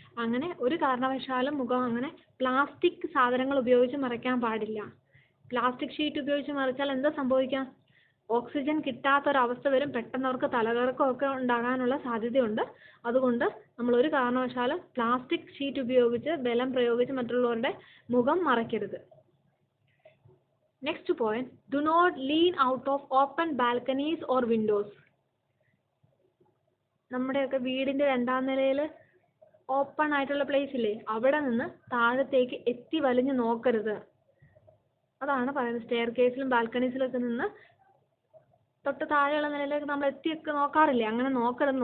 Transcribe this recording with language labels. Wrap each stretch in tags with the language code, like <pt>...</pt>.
<ml>അങ്ങനെ ഒരു കാരണവശാലും മുഖം അങ്ങനെ പ്ലാസ്റ്റിക് സാധനങ്ങൾ ഉപയോഗിച്ച് മറയ്ക്കാൻ പാടില്ല. പ്ലാസ്റ്റിക് ഷീറ്റ് ഉപയോഗിച്ച് മറിച്ചാൽ എന്താ സംഭവിക്കുക? ഓക്സിജൻ കിട്ടാത്തൊരവസ്ഥ വരും. പെട്ടെന്ന് അവർക്ക് തലകറക്കമൊക്കെ ഉണ്ടാകാനുള്ള സാധ്യതയുണ്ട്. അതുകൊണ്ട് നമ്മൾ ഒരു കാരണവശാലും പ്ലാസ്റ്റിക് ഷീറ്റ് ഉപയോഗിച്ച് ബലം പ്രയോഗിച്ച് മറ്റുള്ളവരുടെ മുഖം മറയ്ക്കരുത്.</ml> <en>Next point, do not lean out of open balconies or windows.</en> <ml>നമ്മുടെയൊക്കെ വീടിന്റെ 2ാം നിലയിൽ ഓപ്പൺ ആയിട്ടുള്ള പ്ലേസ് ഇല്ലേ, അവിടെ നിന്ന് താഴത്തേക്ക് എത്തി വലിഞ്ഞു നോക്കരുത്. അതാണ് പറയുന്നത്. സ്റ്റെയർ കേസിലും ബാൽക്കണീസിലൊക്കെ നിന്ന് തൊട്ട് താഴെയുള്ള നിലയിലേക്ക് നമ്മൾ എത്തിയൊക്കെ നോക്കാറില്ലേ, അങ്ങനെ നോക്കരുത്.</ml>